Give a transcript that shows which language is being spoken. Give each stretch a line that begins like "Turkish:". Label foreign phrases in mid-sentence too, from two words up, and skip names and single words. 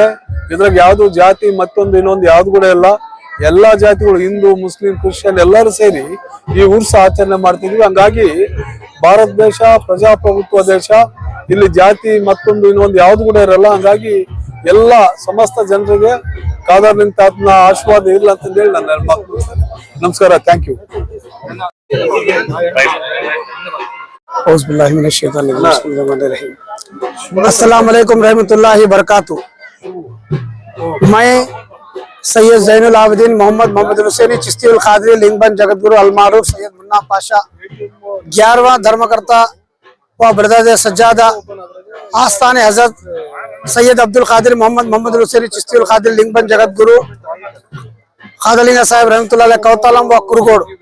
Kannada: ಇದ್ರಾಗ ಯಾವ್ದು ಜಾತಿ ಮತ್ತೊಂದು ಇನ್ನೊಂದು ಯಾವ್ದು ಕೂಡ ಇಲ್ಲ. ಎಲ್ಲಾ ಜಾತಿಗಳು, ಹಿಂದೂ, ಮುಸ್ಲಿಂ, ಕ್ರಿಶ್ಚಿಯನ್ ಎಲ್ಲರೂ ಸೇರಿ ಈ ಉರ್ಸ್ ಆಚರಣೆ ಮಾಡ್ತಿದ್ವಿ. ಹಂಗಾಗಿ ಭಾರತ ದೇಶ ಪ್ರಜಾಪ್ರಭುತ್ವ ದೇಶ, ಇಲ್ಲಿ ಜಾತಿ ಮತ್ತೊಂದು ಇನ್ನೊಂದು ಯಾವ್ದು ಕೂಡ ಇರಲ್ಲ. ಹಂಗಾಗಿ ಎಲ್ಲ ಸಮಸ್ತ ಜನರಿಗೆ ಖಾದರ್ಲಿಂಗ ತಾತನ ಆಶೀರ್ವಾದ ಇರ್ಲಿ ಅಂತ ಹೇಳಿ ನಾನು ಹೇಳ್ಬೇಕು. ನಮಸ್ಕಾರ,
English: thank you.
Arabic: السلام عليكم رحمة الله بركاته.
Hindi: मैं सैयद ज़ैनुल आबिदीन मोहम्मद हुसैनी चिश्ती उल क़ादरी लिंगबन जगतगुरु अलमारूफ सैयद मुन्ना पाशा 11वां धर्मकर्ता व बरदर सज्जादा आस्थान हजरत सैयद अब्दुल कादिर मोहम्मद हुसैनी चिश्ती उल क़ादरी लिंगबन जगतगुरु खादलिंगा साहब
Arabic: رحمة الله عليه
Hindi: कौतालम व कुरगोड़।